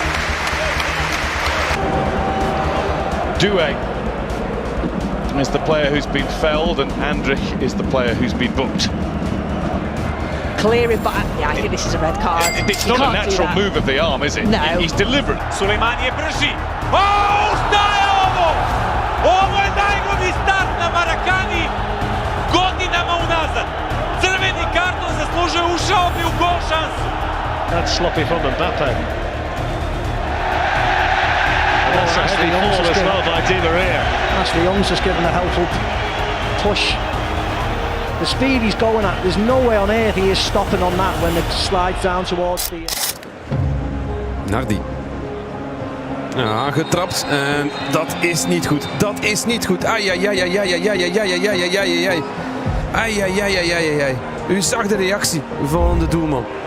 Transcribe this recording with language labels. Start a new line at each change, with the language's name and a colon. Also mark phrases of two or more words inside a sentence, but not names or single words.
English: Doué is the player who's been felled, and Andrich is the player who's been booked. Clearing, but yeah, I think this is a red card. It's not a natural move of the arm, is it? No. He's deliberate.
Serbian: Сулейман je brži. O, šta je ovo? Ovo je najbolji start na Marakani godinama unazad. Crveni karton zaslužuje, ušao bi u gol šansu.
English: That's sloppy from Mbappe. That's Ashley Young's as well by Di Maria. Ashley Young's just given a helpful push. The speed he's going at, there's no way on earth he is stopping on that when it slides down towards the... Nardi.
Dutch: Ja, getrapt en dat is niet goed. Dat is niet goed. Ai. U zag de reactie van de doelman.